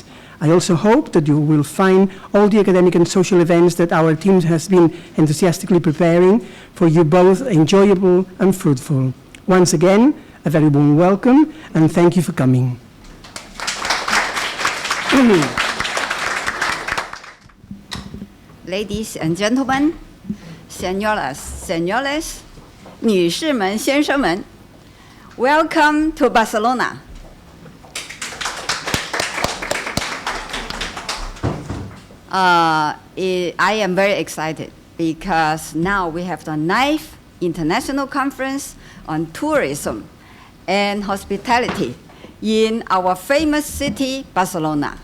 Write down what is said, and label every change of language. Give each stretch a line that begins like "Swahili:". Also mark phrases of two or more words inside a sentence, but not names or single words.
English: I also hope that you will find all the academic and social events that our team has been enthusiastically preparing for you both enjoyable and fruitful. Once again, a very warm welcome and thank you for coming. Ladies and gentlemen,
Spanish: señoras, señores,
Chinese: 女士们、先生们,
English: welcome to Barcelona. I am very excited because now we have the 9th International Conference on Tourism and Hospitality in our famous city, Barcelona.